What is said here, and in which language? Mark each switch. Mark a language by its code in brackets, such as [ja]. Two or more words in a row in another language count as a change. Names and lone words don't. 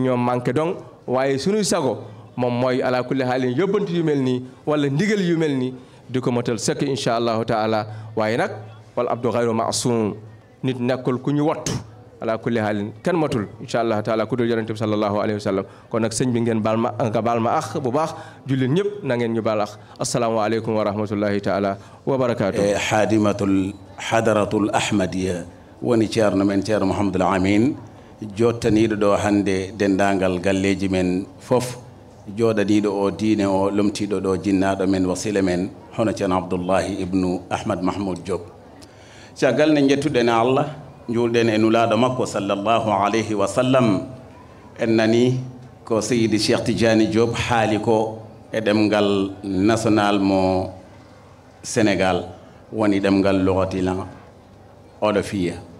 [wo] ñoom manqué donc waaye suñuy sago moom mooy [ar] على كل حال [wo] yóbbantu yu mel nii wala ndigal yu mel nii di ko motal sëkk [ar] إن شاء الله تعالى [wo] waaye nag wala abdu xayru maasum nit nekkul ku ñu wattu [ar] على كل حالٍ [wo] kenn matul [ar] إن شاء الله تعالى [wo] ku dul yonente bi [ar] صلى الله عليه وسلم [wo] kon nag sëñ bi ngeen baal ma ax bu baax jullit ñëpp na ngeen ñu baal ax [ar] السلام عليكم ورحمة الله تعالى وبركاته [ff] hadaratul ahmadiya woni ceerno men ceerno mouhamadoul amin jottaniɗo ɗo hannde dendagal galleji men fof jooɗaniɗo o diine o lomtiɗo ɗo jinnaɗo men wasila men hono ceerno abdoullahi ibnu ahmad mahmoud diop caggal ne jettuɗen allah juulɗen e nulaaɗo makko [ar] صلى الله عليه وسلم [ff] en nani ko seydi cheikh tidiani diop haali ko e ɗemgal national mo sénégal woni ɗemgal logotilan olofiya